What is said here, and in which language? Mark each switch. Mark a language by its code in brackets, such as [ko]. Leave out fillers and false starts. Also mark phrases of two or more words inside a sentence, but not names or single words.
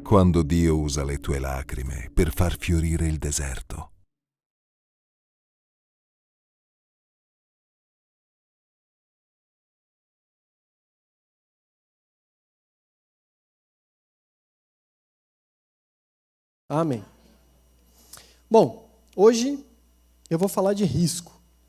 [it] Quando Dio usa le tue lacrime per far fiorire il deserto. [pt] Amém. Bom, hoje eu vou falar de risco.